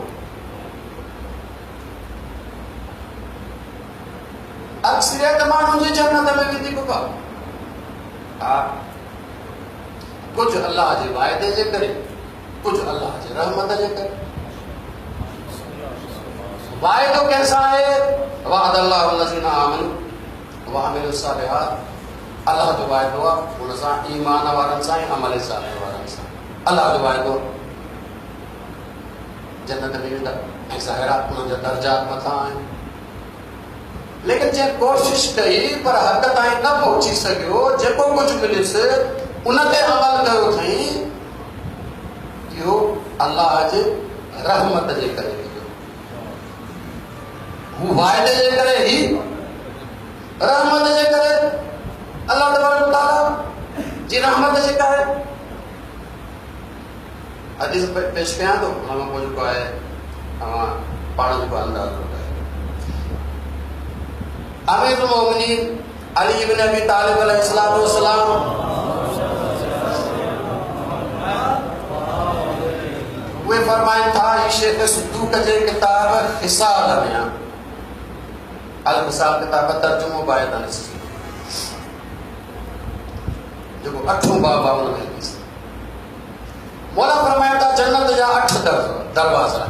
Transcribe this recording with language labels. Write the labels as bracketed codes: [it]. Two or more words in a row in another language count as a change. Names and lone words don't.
[sd] अक्सरियत माण्हुनि जी जन्नत में वेंदी बाबा। हा, कुछ अल्लाह जे वाइदे जे करे, कुछ अल्लाह जे रहमत जे करे। वाइदो [ur] کیسا ہے? [ar] وعد الله الذين آمنوا وعملوا الصالحات. [sd] अल्लाह जो वाइदो आहे हुन सां ईमान वारनि सां ऐं अमल सालिह वारनि सां। अल्लाह जो वाइदो जन्नत में वेंदा ऐं ज़ाहिरा उन्हनि जा दर्जात मथां आहिनि। लेकिन जे कोशिश कई पर हद ताईं न पहुची सघियो, जेको कुझु मिलियुसि उन ते अमल कयो अथई, इहो अल्लाह जे रहमत जे करे मिलियो। हू वाइदे जे करे ही रहमत जे करे अल्लाह तबारक व तआला जी रहमत जेका आहे हदीस पेश कयां थो, हुन में जेको आहे तव्हां पाण जेको अंदाज़ो लॻायो। अमीरुल मोमिनीन अली इब्न अबी तालिब अलैहिस्सलातु वस्सलाम वे फरमाइनि था, ही शेख सदूक जे किताब हिसाब में अल हिसाब किताब तर्जुमो बायत अनस जेको 8 बाब आहे उन में मौला फरमाइनि था जन्नत जा 8 दरवाज़ा आहिनि।